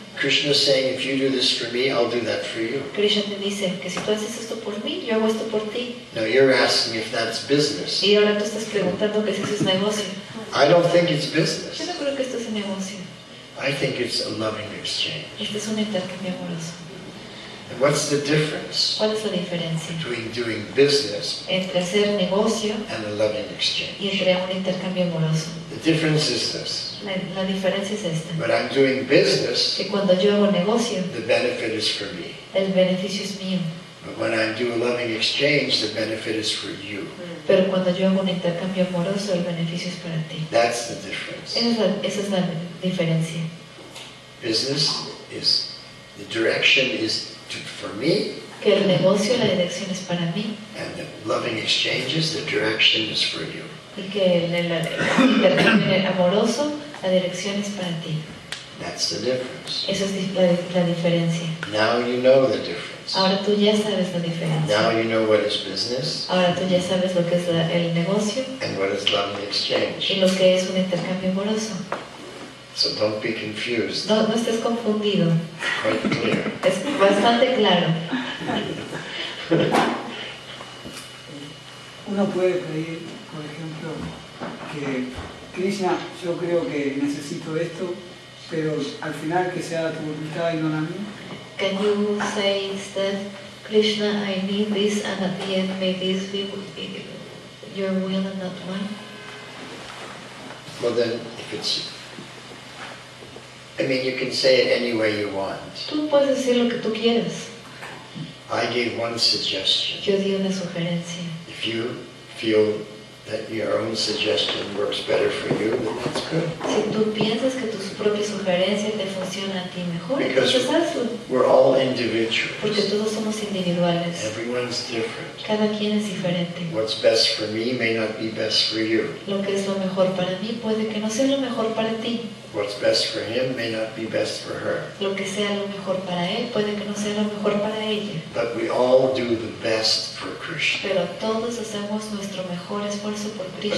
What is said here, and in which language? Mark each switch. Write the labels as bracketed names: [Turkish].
[English] Krishna is saying, if you do this for me, I'll do that for you. [Spanish] Krishna te dice que si tú haces esto por mí, yo hago esto por ti. [English] Now you're asking if that's business. [Spanish] Y ahora tú estás preguntando que si eso es negocio. [English] I don't think it's [Spanish] Yo [English] business. [Spanish] no creo que esto es un negocio. [English] I think it's a loving exchange. [Spanish] Este es un intercambio amoroso. [English] And what's the difference [Spanish] ¿Cuál es la diferencia [English] between doing business [Spanish] entre hacer negocio [English] and a loving [Spanish] y [English] exchange? [Spanish] entre un intercambio amoroso? [English] The difference is this. [Spanish] La diferencia es esta. [English] When I'm doing business, [Spanish] Que cuando yo hago negocio, [English] the benefit is for me. [Spanish] el beneficio es mío. [English] But when I do a loving exchange, the benefit is for you. [Spanish] Pero cuando yo hago un intercambio amoroso, el beneficio es para ti. [English] That's the difference. [Spanish] Esa es la diferencia. [English] Business is, the direction is for me, [Spanish] Que el negocio, la dirección es para mí. [English] and the loving exchanges, the direction is for you. [Spanish] Y que el intercambio amoroso, la dirección es para ti. [English] That's the difference. [Spanish] Esa es la diferencia. [English] Now you know the difference. [Spanish] Ahora tú ya sabes la diferencia. [English] Now you know what is business [Spanish] Ahora tú ya sabes lo que es el negocio [English] and what is loving [Spanish] y [English] exchange. [Spanish] lo que es un intercambio amoroso. [English] So don't be confused. [Spanish] No estés confundido. [English] Quite clear. [Spanish] Es bastante claro. Uno puede pedir, por ejemplo, que Krishna, yo creo que necesito esto, pero al final que sea tu voluntad y no la mía. [English] Can you say instead, Krishna, I need this, and at the end may this be your will and not mine? Well then, if it's, I mean, you can say it any way you want. [Spanish] Tú puedes decir lo que tú quieras. [English] I gave one suggestion. [Spanish] Yo di una sugerencia. [English] If you feel that your own suggestion works better for you, then that's good. [Spanish] Si tú piensas que tus propias sugerencias te funcionan a ti mejor, [English] Because [Spanish] entonces hazlo. [English] we're all [Spanish] Porque [English] individuals. [Spanish] todos somos individuales. [English] Everyone's different. [Spanish] Cada quien es diferente. [English] What's best for me may not be best for you. [Spanish] Lo que es lo mejor para mí puede que no sea lo mejor para ti. [English] What's best for him may not be best for her. [Spanish] Lo que sea lo mejor para él puede que no sea lo mejor para ella. [English] But we all do the best for Krishna, [Spanish] Pero todos hacemos nuestro mejor esfuerzo por Krishna,